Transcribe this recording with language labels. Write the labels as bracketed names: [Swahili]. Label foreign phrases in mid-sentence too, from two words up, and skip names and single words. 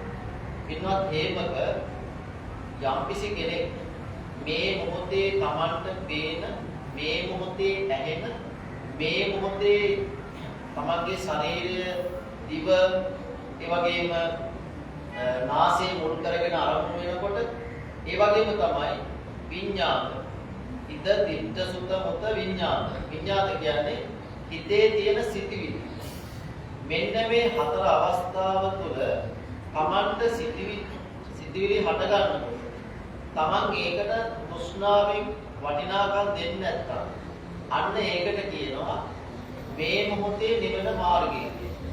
[Sinhala] පින්වත් හේමක යම්කිසි කෙනෙක් මේ මොහොතේ Tamanට පේන මේ මොහොතේ ඇහෙන මේ මොහොතේ තමන්ගේ ශරීරය දිව ඒ වගේම නාසය මුල් කරගෙන ආරම්භ වෙනකොට ඒ වගේම තමයි විඤ්ඤාත ඉද [Pali] දිට්ඨ සුත මුත විඤ්ඤාත. [Sinhala] විඤ්ඤාත කියන්නේ හිතේ තියෙන සිතිවිලි. මෙන්න මේ හතර අවස්ථාව තුළ තමන්ට සිතිවිලි හට ගන්නකොට තමන් ඒකට තෘෂ්ණාවෙන් වටිනාකම් දෙන්නේ නැත්නම් අන්න ඒකට කියනවා මේ මොහොතේ නිවන මාර්ගය කියලා.